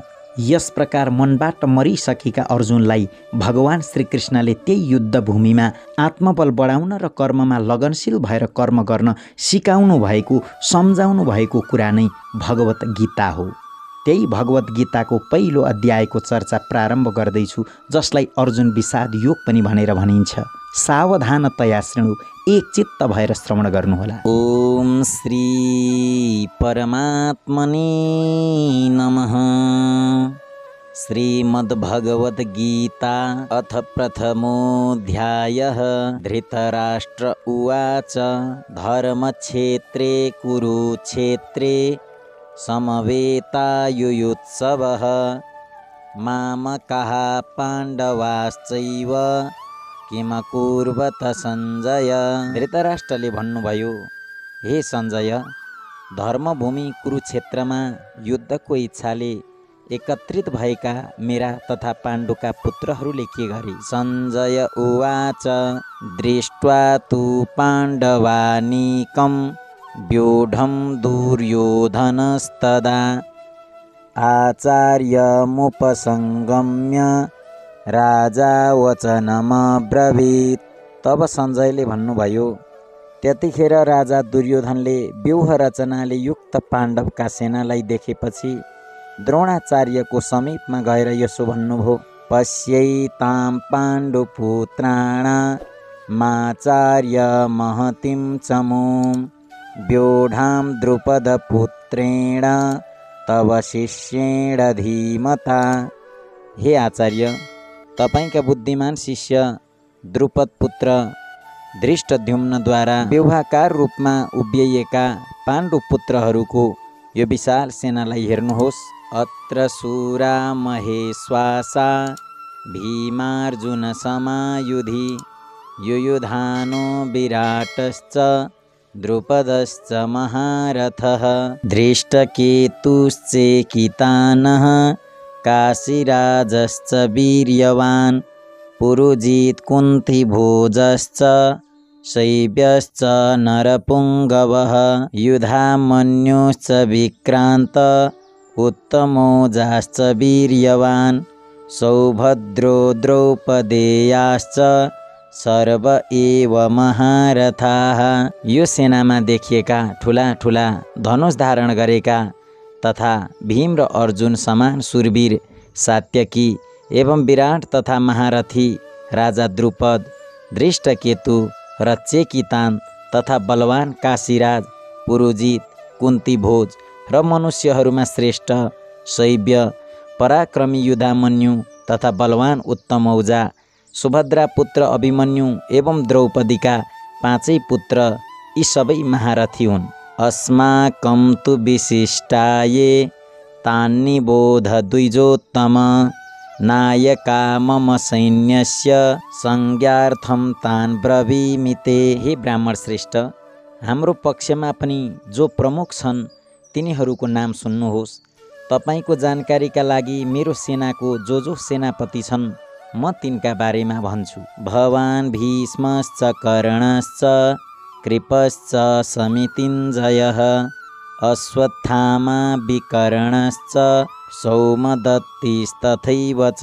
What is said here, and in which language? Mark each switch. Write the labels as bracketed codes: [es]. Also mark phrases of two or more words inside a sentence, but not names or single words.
[ne] यस प्रकार मनबाट मरिसकेका अर्जुनलाई भगवान श्रीकृष्णले त्यही युद्धभूमिमा आत्मबल बढाउन र कर्ममा लगनशील भएर कर्म गर्न सिकाउनु भएको, सम्झाउनु भएको कुरा नै भगवत गीता हो। त्यही भगवत गीताको पहिलो अध्यायको चर्चा प्रारम्भ गर्दैछु, जसलाई अर्जुन विषाद योग पनि भनेर भनिन्छ। [sa] सावधानतया शृणु, [ne] एक चित्त भएर श्रवण गर्नुहोला। [sa] ओम श्री परमात्मने नमः। श्रीमद्भगवत गीता अथ प्रथमोऽध्यायः। धृतराष्ट्र उवाच, धर्मक्षेत्रे कुरुक्षेत्रे समवेतायुयुत्सवः मामकाः पाण्डवाश्चैव किमकुर्वत सञ्जय। [ne] धृतराष्ट्रले भन्नुभयो, हे सञ्जय, धर्मभूमि कुरुक्षेत्रमा युद्धको इच्छाले एकत्रित भएका मेरा तथा पाण्डुका पुत्रहरूले के गरे? [sa] सञ्जय उवाच, दृष्ट्वा तु पाण्डवानीकं व्यूढं दुर्योधनस्तदा आचार्यमुपसंगम्य राजा वचनमब्रवीत्। [ne] तब सञ्जयले भन्नुभयो, त्यतिखेर राजा दुर्योधनले व्यूह रचनाले युक्त पाण्डवका सेनालाई देखेपछि द्रोणाचार्यको समीपमा गएर यसो भन्नुभयो, [sa] पश्यैतां पाण्डुपुत्राणामाचार्य महतीं चमूं व्यूढां द्रुपदपुत्रेण तव शिष्येण धीमता। [ne] हे आचार्य, तपाईका बुद्धिमान शिष्य द्रुपद पुत्र धृष्टद्युम्नद्वारा व्यूहाकार रूपमा उभ्याइएका पाण्डु पुत्रहरूको यो विशाल सेनालाई हेर्नुहोस्। [sa] अत्र शूरा महेश्वासा भीमार्जुन समायुधि युयुधानो विराटश्च द्रुपदश्च महारथः धृष्टकेतुश्चेकितानः काशीराजश्च वीर्यवान् पुरुजित् कुन्तिभोजश्च शैब्यश्च नरपुङ्गवः युधामन्युश्च विक्रान्त उत्तमोजाश्च वीर्यवान् सौभद्रो द्रौपदेयाश्च सर्व एव महारथाः। [ne] यो सेनामा देखिएका ठुला ठुला धनुष धारण गरेका तथा भीम र अर्जुन समान सुरवीर सात्यकी एवं विराट तथा महारथी राजा द्रुपद, धृष्टकेतु र चेकितान तथा बलवान काशीराज, पुरुजित, कुन्तिभोज र मनुष्यहरूमा श्रेष्ठ शैब्य, पराक्रमी युधामन्यु तथा बलवान उत्तमौजा, सुभद्रा पुत्र अभिमन्यु एवं द्रौपदीका पाँचै पुत्र यी सबै महारथी हुन्। [sa] अस्माकं तु विशिष्टाये तान्निबोध द्विजोत्तम नायका मम सैन्यस्य संज्ञार्थं तान् ब्रवीमि ते। [ne] हे ब्राह्मण श्रेष्ठ, हाम्रो पक्षमा पनि जो प्रमुख छन् तिनीहरूको नाम सुन्नुहोस्। तपाईको जानकारीका लागि मेरो सेनाको जो सेनापति छन् म तिनका बारेमा भन्छु। [sa] भवान् भीष्मश्च कर्णश्च कृपश्च समितिञ्जयः अश्वत्थामा विकर्णश्च सौमदत्तिस्तथैव च।